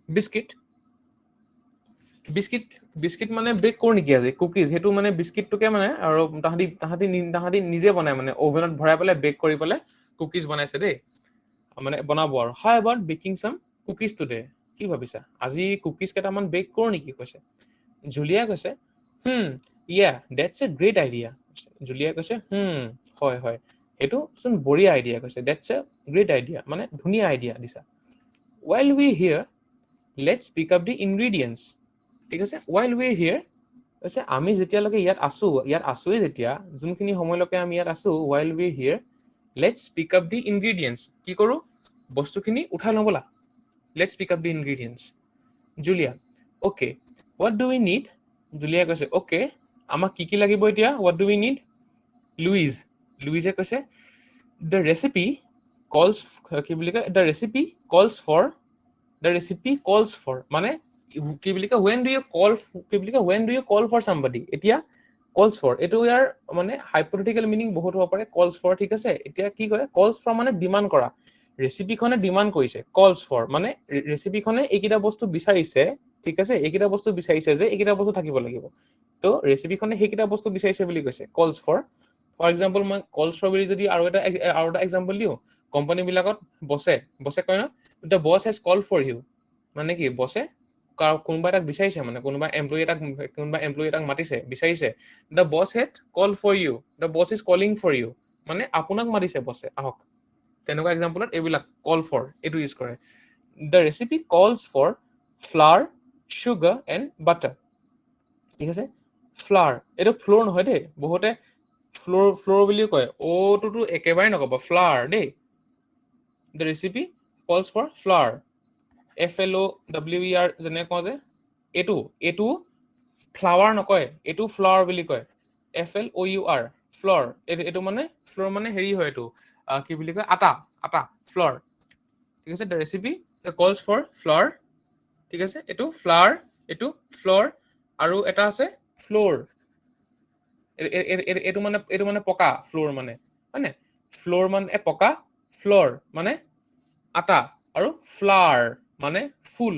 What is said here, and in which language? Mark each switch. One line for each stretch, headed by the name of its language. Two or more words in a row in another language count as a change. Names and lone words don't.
Assamese: বিস্কিট মানে বেক কৰো নেকি আজি কুকিজ সেইটো মানে বিস্কিটটোকে মানে আৰু তাহাঁতি নিজে বনাই মানে অভেনত ভৰাই পেলাই বেক কৰি পেলাই কুকিজ বনাইছে দেই মানে বনাব আৰু
English: how about baking some cookies today
Assamese: কি ভাবিছা আজি কুকিজ কেইটামান বেক কৰো নেকি কৈছে জুলিয়া কৈছে
English: yeah that's a great idea
Assamese: জুলিয়া কৈছে হয় এইটো চোন বঢ়িয়া আইডিয়া কৈছে ডেটছ
English: a great idea
Assamese: মানে ধুনীয়া আইডিয়া দিছা
English: while we here let's pick up the ingredients
Assamese: ঠিক আছে
English: while we
Assamese: here কৈছে আমি যেতিয়ালৈকে ইয়াত আছোৱেই যেতিয়া যোনখিনি সময়লৈকে আমি ইয়াত আছো
English: while we here let's pick up the ingredients
Assamese: কি কৰো বস্তুখিনি উঠাই লওঁ বলা
English: let's pick up the ingredients
Assamese: জুলিয়া
English: okay what do we need
Assamese: জুলিয়া কৈছে okay আমাক কি লাগিব এতিয়া
English: what do we need
Assamese: লুইজে কৈছে
English: the recipe calls
Assamese: কি বুলি কয়
English: the recipe calls for
Assamese: মানে কি বুলি কয়
English: when do you call for somebody
Assamese: এতিয়া
English: calls for
Assamese: এইটো ইয়াৰ মানে
English: hypothetical meaning
Assamese: বহুত হ'ব পাৰে
English: calls for
Assamese: ঠিক আছে এতিয়া কি কয়
English: calls for
Assamese: মানে ডিমান্ড কৰা ৰেচিপিখনে ডিমান্ড কৰিছে
English: calls for
Assamese: মানে ৰেচিপিখনে এইকেইটা বস্তু বিচাৰিছে ঠিক আছে এইকেইটা বস্তু বিচাৰিছে যে এইকেইটা বস্তু থাকিব লাগিব তো ৰেচিপিখনে সেইকেইটা বস্তু বিচাৰিছে বুলি কৈছে
English: calls for for example
Assamese: মই
English: calls for
Assamese: বুলি যদি আৰু এটা এক্সাম্পল দিওঁ কোম্পানী বিলাকত বছে কয় ন
English: the boss has called for you
Assamese: মানে কি বছে কোনোবা এটাক বিচাৰিছে মানে কোনোবা এমপ্লয়ী এটাক মাতিছে বিচাৰিছে
English: the boss had called for you the boss is calling for you
Assamese: মানে আপোনাক মাতিছে বছে আহক তেনেকুৱা এক্সাম্পলত এইবিলাক
English: call for
Assamese: এইটো ইউজ কৰে
English: the recipe calls for flour sugar and butter
Assamese: ঠিক আছে flour এইটো ফ্লোৰ নহয় দেই বহুতে ফ্লোৰ বুলিও কয় ওটোতো একেবাৰে নকব flour দেই
English: the recipe calls for flour
Assamese: FLOWER যেনে কওঁ যে এইটো ফ্লাৱাৰ নকয় এইটো ফ্লাৱাৰ বুলি কয় FLOUR ফ্ল'ৰ এইটো মানে ফ্ল'ৰ মানে হেৰি হয় এইটো কি বুলি কয় আটা ফ্ল'ৰ ঠিক আছে
English: the recipe calls for flour
Assamese: ঠিক আছে এইটো ফ্লাৱাৰ এইটো ফ্ল'ৰ আৰু এটা আছে ফ্ল'ৰ এইটো মানে পকা ফ্ল'ৰ মানে হয়নে ফ্ল'ৰ মানে পকা ফ্ল'ৰ মানে আটা আৰু ফ্লাৱাৰ মানে ফুল